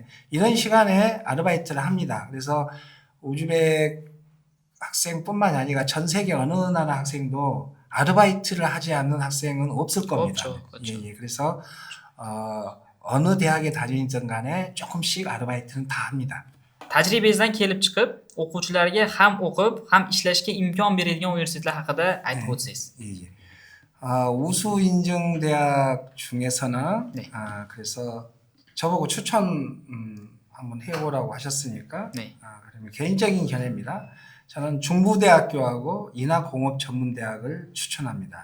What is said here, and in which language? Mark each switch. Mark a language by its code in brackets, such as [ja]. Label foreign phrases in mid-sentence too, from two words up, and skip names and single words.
[ko] 이런 시간에 아르바이트를 합니다. 그래서 우즈벡 학생뿐만이 아니라 전 세계 어느 나라 학생도 아르바이트를 하지 않는 학생은 없을 겁니다. 없죠. 그렇죠. 예. 그래서 어느 대학에 다니든 간에 조금씩 아르바이트는 다 합니다. [uz] Tajribangizdan kelib chiqib, o'quvchilarga ham o'qib, ham ishlashga imkon beradigan universitetlar haqida aytib o'tsangiz. [ko] 예. 우수 인증 대학 중에서는 네. 그래서 저보고 추천 한번 해보라고 하셨으니까 네. 그러면 개인적인 견해입니다. 저는 중부대학교하고 인하공업전문대학을 추천합니다.